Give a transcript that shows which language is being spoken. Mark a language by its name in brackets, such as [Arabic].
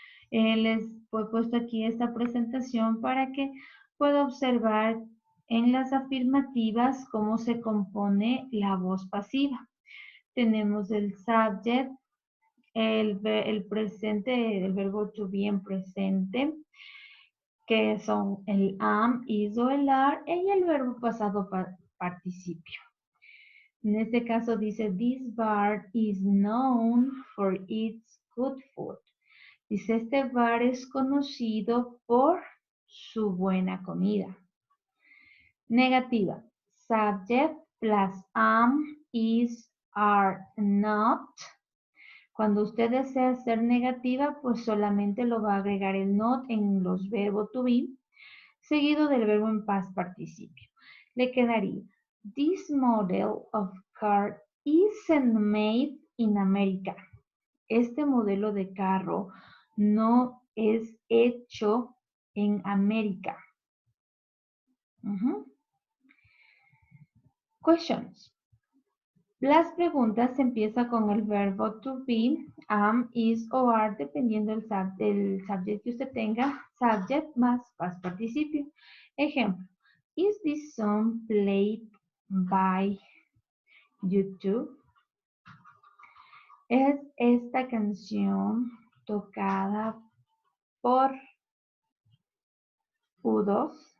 [Spanish] Les he puesto aquí esta presentación para que pueda observar en las afirmativas cómo se compone la voz pasiva. Tenemos el subject, el presente, el verbo to be en presente, que son el am, is o el are, y el verbo pasado participio. [English] En este caso dice, this bar is known for its good food. [Spanish] Dice, este bar es conocido por su buena comida. Negativa. [English] Subject plus am, is, are, not. [Spanish] Cuando usted desea ser negativa, pues solamente lo va a agregar el not en los verbos to be, seguido del verbo en past participio. [English] Le quedaría, this model of car isn't made in America. [Spanish] Este modelo de carro no es hecho en América. Questions. Las preguntas empiezan con el verbo to be, am, is o are, dependiendo del subject que usted tenga, subject más past participio. [English] Ejemplo, is this song played by YouTube? [Spanish] ¿Es esta canción tocada por U2?